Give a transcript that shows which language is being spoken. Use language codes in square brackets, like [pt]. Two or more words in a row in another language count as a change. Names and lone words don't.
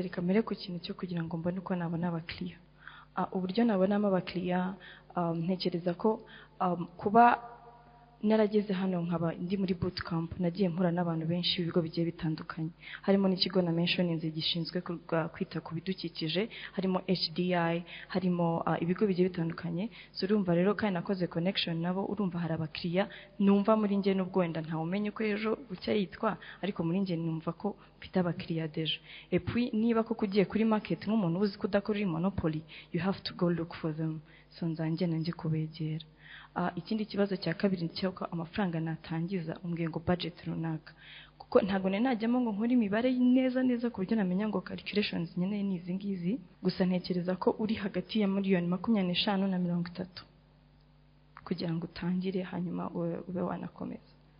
[rw] Reka mbere ku kintu cyo kugira ngo mbone uko nabona abakiriya. Uburyo nabonamo abakiriya, ntekereza ko kuba narageze hano nkaba ndi muri bootcamp nagiye mpura n'abantu benshi ibigo bigiye bitandukanye, harimo n'ikigo na mentioninze gishinzwe kwita ku bidukikije, harimo HDI, harimo ibigo bigiye bitandukanye. So urumva rero kandi nakoze connection nabo, urumva hari abakiriya numva muri nge n'ubwo wenda ntawe umenye ko ejo bucya yitwa, ariko muri nge numva ko mfite abakiriya deje. [fr] Et puis [rw] niba koko ugiye kuri market nk'umuntu uzi kudakora monopoly, [en] you have to go look for them. [rw] So nzanjye nanjye kubegera. Ikindi kibazo cya kabiri ni cyo ko amafaranga natangiza umbwiye ngo budget runaka, kuko ntago najyamo ngo nkore imibare neza ku buryo namenya ngo calculations nyene ni izi ngizi. Gusa ntekereza ko uri hagati ya miliyoni 25 na 30 kugira ngo utangire hanyuma ube wanakomeza.